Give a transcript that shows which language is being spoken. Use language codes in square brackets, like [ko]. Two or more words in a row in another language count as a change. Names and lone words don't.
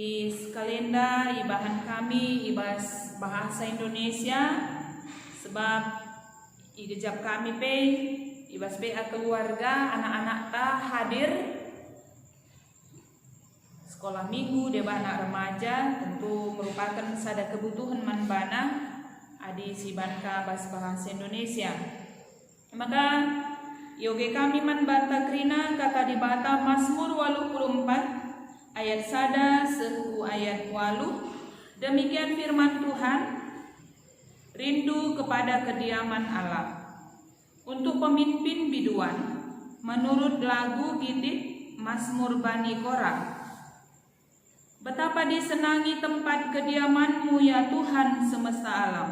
[btx] Is kalenda ibahan kami ibas [id] bahasa Indonesia [btx] sebab igejap kami pe ibas BA keluarga anak-anak ta hadir sekolah minggu deba anak remaja, tentu merupakan sada kebutuhan manbana adi si banka bahasa Indonesia. Maka yoge kami manbanta krina kata di bata Mazmur 84 ayat sada sehu ayat 8. [id] Demikian firman Tuhan, rindu kepada kediaman Allah. Untuk pemimpin biduan menurut lagu Gitit Mazmur Bani Korah. Betapa disenangi tempat kediaman-Mu ya Tuhan semesta alam.